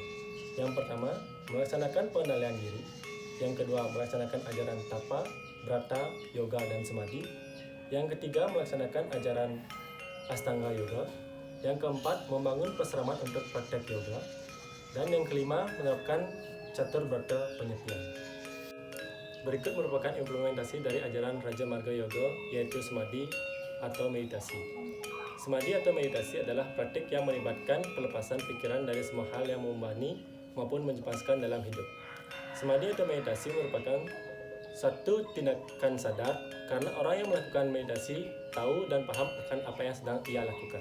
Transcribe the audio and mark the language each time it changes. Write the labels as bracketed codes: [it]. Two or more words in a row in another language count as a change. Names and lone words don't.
[id] Yang pertama, melaksanakan pengendalian diri. Yang kedua, melaksanakan ajaran tapa, brata, yoga, dan samadhi. Yang ketiga, melaksanakan ajaran Astanga Yoga. Yang keempat, membangun peseraman untuk praktek yoga. Dan yang kelima, menerapkan catur brata penyepian. Berikut merupakan implementasi dari ajaran Raja Marga Yoga, yaitu samadhi atau meditasi. Samadhi atau meditasi adalah praktik yang melibatkan pelepasan pikiran dari semua hal yang membebani maupun mencemaskan dalam hidup. Samadhi atau meditasi merupakan satu tindakan sadar karena orang yang melakukan meditasi tahu dan paham akan apa yang sedang ia lakukan.